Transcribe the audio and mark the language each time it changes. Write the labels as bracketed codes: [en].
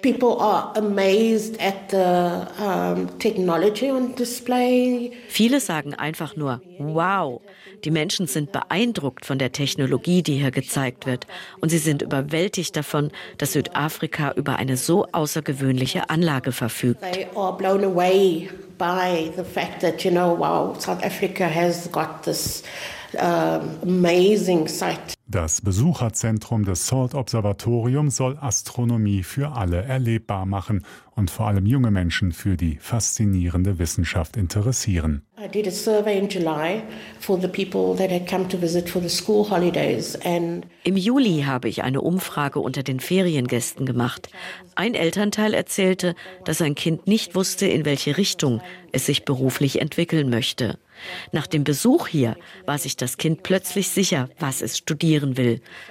[de] Viele sagen einfach nur, wow, die Menschen sind beeindruckt von der Technologie, die hier gezeigt wird. Und sie sind überwältigt davon, dass Südafrika über eine so außergewöhnliche Anlage verfügt. [en] They are blown away by the fact that, you know, wow, South Africa has got this amazing sight. [de] Das Besucherzentrum des SALT Observatoriums soll Astronomie für alle erlebbar machen und vor allem junge Menschen für die faszinierende Wissenschaft interessieren. [en] I did a survey in July for the people that had come to visit for the school holidays and [de] im Juli habe ich eine Umfrage unter den Feriengästen gemacht. Ein Elternteil erzählte, dass sein Kind nicht wusste, in welche Richtung es sich beruflich entwickeln möchte. Nach dem Besuch hier war sich das Kind plötzlich sicher, was es studieren will.